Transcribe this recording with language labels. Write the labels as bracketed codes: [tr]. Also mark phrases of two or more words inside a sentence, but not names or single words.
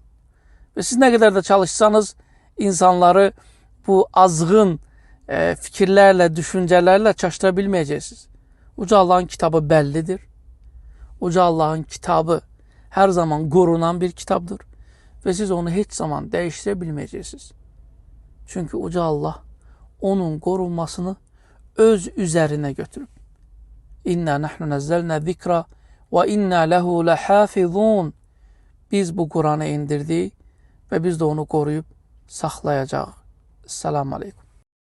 [az] Və siz nə qədər də çalışsanız, insanları bu azğın fikirlərlə, düşüncələrlə çaşdıra bilməyəcəksiniz. Uca Allahın kitabı bəllidir. Uca Allahın kitabı hər zaman qorunan bir kitabdır. Və siz onu heç zaman dəyişdirə bilməyəcəksiniz. Çünki Uca Allah onun qorunmasını öz üzərinə götürüb. [ar] إنا نحن نزلنا الذكر وإنا له لحافظون. [az] Biz bu Quranı indirdik və biz də onu qoruyub saxlayacağıq. [ar] السلام عليكم.